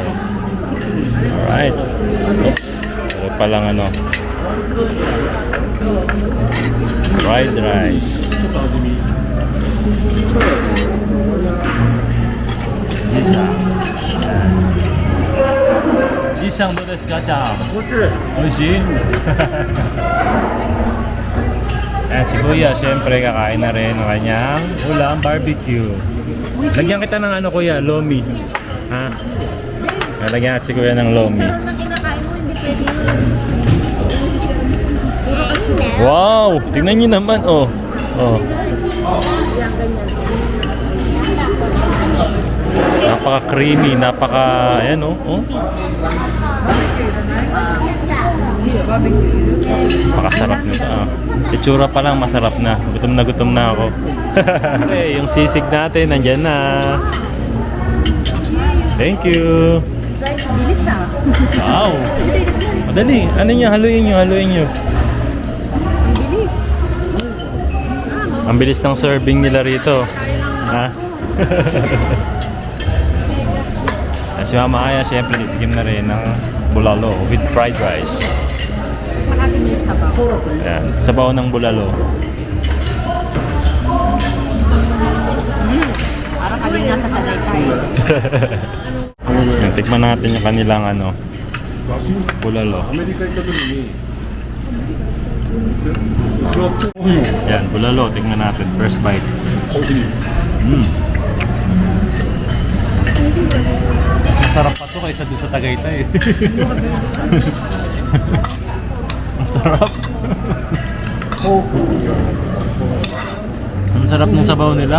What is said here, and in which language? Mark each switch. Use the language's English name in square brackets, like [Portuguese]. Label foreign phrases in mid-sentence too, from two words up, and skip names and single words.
[English] Alright. Oops. [Filipino] Pero palang ano. [English] Fried rice. [Japanese] Jisang どうですか、ちゃん? Oishii? [Filipino] Ayan, si Kuya, syempre kakain na rin ng kanyang ulam barbecue. Lagyan kita ng ano, Kuya, lomi. Ha? Lagyan natin si Kuya ng lomi. Pero nang kinakain mo, hindi pwede yun. Puro kanina. Wow! Tingnan nyo naman, oh. Oh. Yan, ganyan. Napaka-creamy, ayan, oh. Oh. Napakasarap nito, ah. Itsura pa lang, masarap na. Gutom na ako. Okay, yung sisig natin, nandyan na. [English] Thank you. [Filipino] Bilis ah. Wow! Madali. Ano nyo? Haluin nyo. Bilis. Ang bilis ng serving nila rito. Ha? Si Mama Aya, syempre, titikim na rin ng bulalo [English] with fried rice. [Filipino] Makatin mo yung sabaw. Ayan, sabaw ng bulalo. Parang kaling nasa Tagaytay. Yan, tikman natin yung kanilang ano, bulalo. [Japanese] アメリカ行った時に座って [Filipino] Yan, bulalo. Tingnan natin. [English] First bite. [Filipino] Masarap pa to kaysa doon sa Tagaytay. Masarap. Ang sarap ng sabaw nila.